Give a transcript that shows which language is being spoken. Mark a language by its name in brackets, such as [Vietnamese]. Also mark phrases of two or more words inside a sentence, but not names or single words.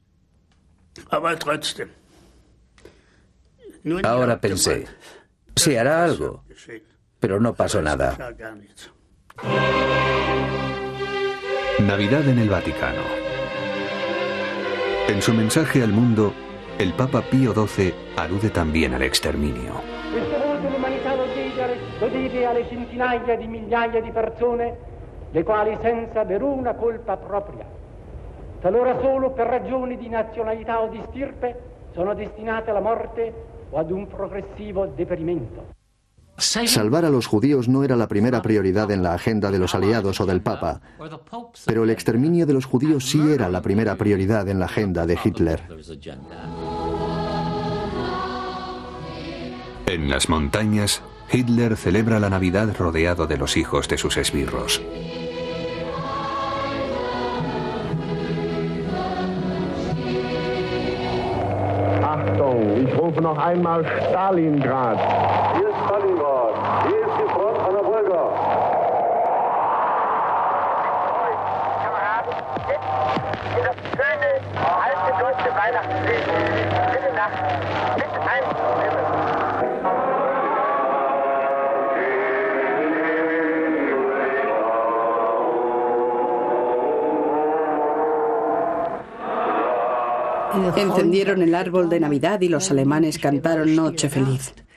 [Spanish] Ahora pensé, se hará algo, pero no pasó nada. Navidad en el Vaticano. En su mensaje al mundo, el Papa Pío XII alude también al exterminio. [Italian] Lo deve alle centinaia di migliaia di persone, le quali senza aver una colpa propria, talora solo per ragioni di nazionalità o di stirpe, sono destinate alla morte o ad un progressivo deperimento. [Spanish] Salvar a los judíos no era la primera prioridad en la agenda de los aliados o del Papa, pero el exterminio de los judíos sí era la primera prioridad en la agenda de Hitler. En las montañas, Hitler celebra la Navidad rodeado de los hijos de sus esbirros. [German] Achtung, ich rufe noch einmal Stalingrad. Hier ist Stalingrad. Hier ist die Front an der Wolga. Kameraden, jetzt in das schöne, alte deutsche Weihnachtslied. Bitte Nacht mit einstimmen. [Spanish] Encendieron el árbol de Navidad y los alemanes cantaron Noche Feliz.